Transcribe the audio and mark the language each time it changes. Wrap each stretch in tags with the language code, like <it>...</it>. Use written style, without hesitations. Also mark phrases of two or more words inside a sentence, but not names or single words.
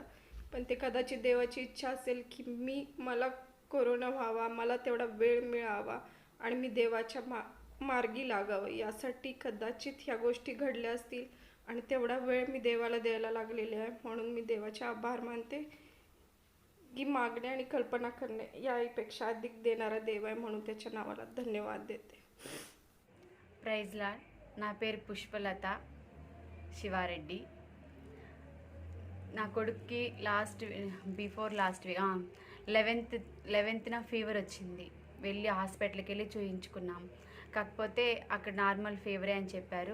<mr>पण ते कदाचित देवाची इच्छा असेल की मला कोरोना व्हावा, मला तेवढा वेळ मिळावा आणि मी देवाच्या मार्गी लागावं, यासाठी कदाचित ह्या गोष्टी घडल्या असतील. आणि तेवढा वेळ मी देवाला द्यायला लागलेले आहे, म्हणून मी देवाचे आभार मानते की मागणे आणि कल्पना करणे यापेक्षा अधिक देणारा देव आहे, म्हणून त्याच्या नावाला धन्यवाद देते.</mr> <en>praise Lord.</en> <te>నా పేరు పుష్పలత శివారెడ్డి. నా కొడుక్కి</te> <en>before last week</en> <te>11th ఫీవర్ వచ్చింది. వెళ్ళి హాస్పిటల్కి వెళ్ళి చూయించుకున్నాం. కాకపోతే అక్కడ</te> <en>normal fever</en> <te>అని చెప్పారు.</te>